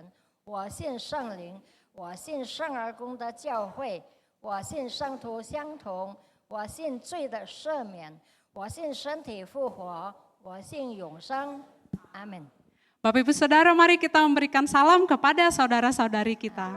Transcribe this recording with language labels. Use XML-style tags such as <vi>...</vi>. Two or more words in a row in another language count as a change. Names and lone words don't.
<zh>我信圣灵，我信圣而公的教会，我信圣徒相同，我信罪的赦免，我信身体复活，我信永生。阿门。</zh> <id>Bapak Ibu Saudara, mari kita memberikan salam kepada saudara-saudari kita.</id>